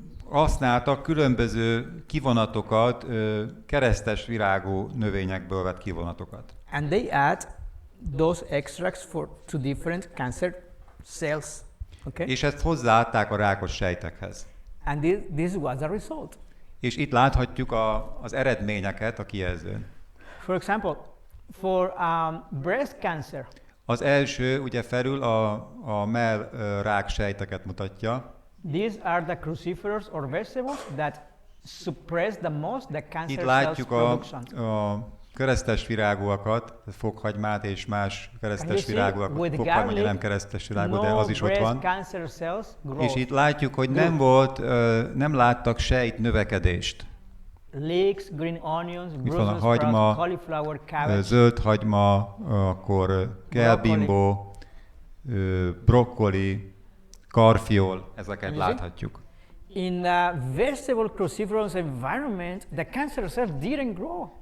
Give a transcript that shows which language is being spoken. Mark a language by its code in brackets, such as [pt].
[hu] használtak különböző kivonatokat, keresztes virágú növényekből vett kivonatokat. [en] And they add those extracts to different cancer cells. Okay? [hu] És ezt hozzáadták a rákos sejtekhez. [en] And this was the result. [hu] És itt láthatjuk az eredményeket a kijelzőn. [en] For example, for breast cancer. [hu] Az első ugye felül a mellrák sejteket mutatja. [en] These are the cruciferous or vegetables that suppress the most the cancer [hu] itt [en] cells production. [hu] a keresztes virágúakat, fokhagymát és más keresztes virágúakat. Fokhagyma nem keresztes virágú, de az is ott van. És itt látjuk, hogy nem láttak sejt növekedést. [en] Leeks, green onions, [hu] itt van a hagyma, [en] cauliflower, cabbage, [hu] zöld hagyma, akkor kelbimbó, brokkoli, karfiol, ezeket láthatjuk. [en] In the vegetable cruciferous environment, the cancer cells didn't grow.